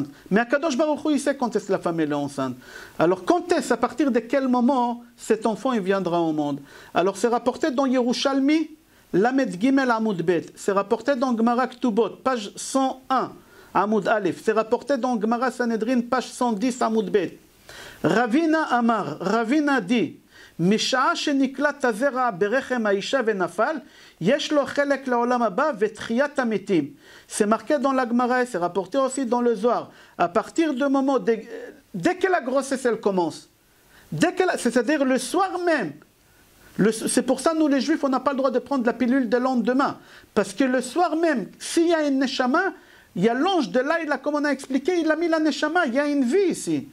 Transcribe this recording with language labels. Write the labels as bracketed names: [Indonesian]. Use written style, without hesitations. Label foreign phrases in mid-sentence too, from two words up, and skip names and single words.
[French] Mais [Hebrew] הקדוש ברוך הוא, [French] il sait quand est-ce que la femme est enceinte. Alors quand est-ce, à partir de quel moment cet enfant il viendra au monde? Alors c'est rapporté dans Yerushalmi, [Hebrew] למד גימל עמוד בית. [French] C'est rapporté dans Gemara Ktubot, page 101, [Hebrew] עמוד אלף. [French] C'est rapporté dans Gemara Sanhedrin, page 110, [Hebrew] עמוד בית. Ravina Amar, Ravina dit, משעה שנקלט הזרע ברחם האישה ונפל, יש לו חלק לעולם הבא ותחיית המתים. [French] C'est marqué dans la Gemara, c'est rapporté aussi dans le Zohar. À partir du moment, dès que la grossesse elle commence, c'est-à-dire le soir même, c'est pour ça nous les juifs, on n'a pas le droit de prendre la pilule de lendemain. Parce que le soir même, s'il y a une neshama, il y a l'ange de là, comme on a expliqué, il a mis la neshama, il y a une vie ici.